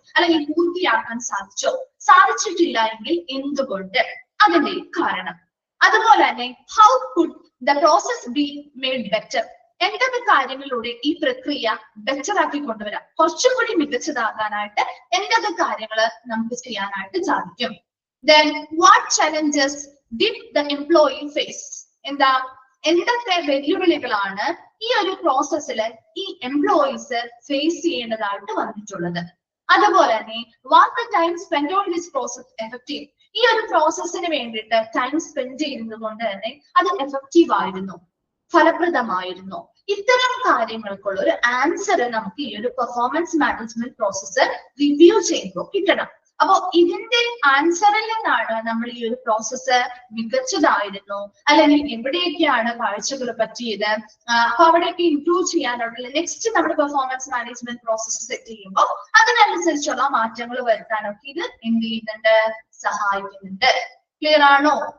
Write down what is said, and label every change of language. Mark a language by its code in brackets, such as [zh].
[ml] അല്ലെങ്കിൽ പൂർത്തിയാക്കാൻ സാധിച്ചോ? സാധിച്ചിട്ടില്ല എങ്കിൽ എന്തുകൊണ്ട്? അതിന്റെ കാരണം. അതുപോലെ തന്നെ, [en] How could the process be made better? [ml] എന്തൊക്കെ കാര്യങ്ങളിലൂടെ ഈ പ്രക്രിയ ബെറ്റർ ആക്കി കൊണ്ടുവരാം, കുറച്ചും കൂടി മികച്ചതാകാനായിട്ട് എന്തൊക്കെ കാര്യങ്ങൾ നമുക്ക് ചെയ്യാനായിട്ട് സാധിക്കും? [en] Then what challenges did the employee face? [ml] എന്താ? എന്തൊക്കെ വെല്ലുവിളികളാണ് ഈ ഒരു പ്രോസസ്സിൽ ഈ എംപ്ലോയീസ് ഫേസ് ചെയ്യേണ്ടതായിട്ട് വന്നിട്ടുള്ളത്? അതുപോലെ തന്നെ, [en] was the time spent on this process effective? [ml] ഈ ഒരു പ്രോസസ്സിന് വേണ്ടിയിട്ട് ടൈം സ്പെൻഡ് ചെയ്യുന്നത് കൊണ്ട് തന്നെ അത് എഫക്റ്റീവ് ആയിരുന്നു, ഫലപ്രദമായിരുന്നു? ഇത്തരം കാര്യങ്ങൾക്കുള്ള ഒരു ആൻസർ നമുക്ക് ഈ ഒരു പെർഫോമൻസ് മാനേജ്മെന്റ് പ്രോസസ്സ് റിവ്യൂ ചെയ്യുമ്പോൾ കിട്ടണം. അപ്പൊ ഇതിന്റെ ആൻസറിൽ നിന്നാണ് നമ്മൾ ഈ ഒരു പ്രോസസ്സ് മികച്ചതായിരുന്നു അല്ലെങ്കിൽ എവിടെയൊക്കെയാണ് കാഴ്ചകൾ പറ്റിയത്, അപ്പൊ അവിടെയൊക്കെ ഇംപ്രൂവ് ചെയ്യാനുള്ള നെക്സ്റ്റ് നമ്മൾ പെർഫോമൻസ് മാനേജ്മെന്റ് പ്രോസസ്സ് സെറ്റ് ചെയ്യുമ്പോൾ അതിനനുസരിച്ചുള്ള മാറ്റങ്ങൾ വരുത്താനൊക്കെ ഇത് എന്ത് ചെയ്യുന്നുണ്ട്? സഹായിക്കുന്നുണ്ട്. ക്ലിയർ ആണോ?